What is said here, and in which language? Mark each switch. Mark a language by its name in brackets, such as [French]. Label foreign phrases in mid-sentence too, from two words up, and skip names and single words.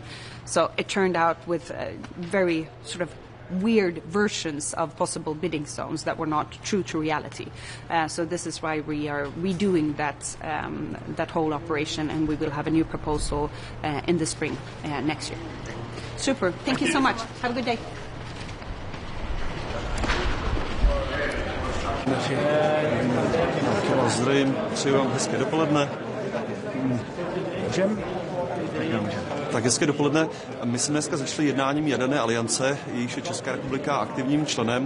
[English] So it turned out with very sort of weird versions of possible bidding zones that were not true to reality. So this is why we are redoing that whole operation, and we will have a new proposal in the spring next year. Super. Thank you so much. Have a good day. [Czech] Zdravím, přeji vám hezké dopoledne. Tak hezké dopoledne. My jsme dneska začali jednáním Jaderné aliance, jejíž je Česká republika aktivním členem.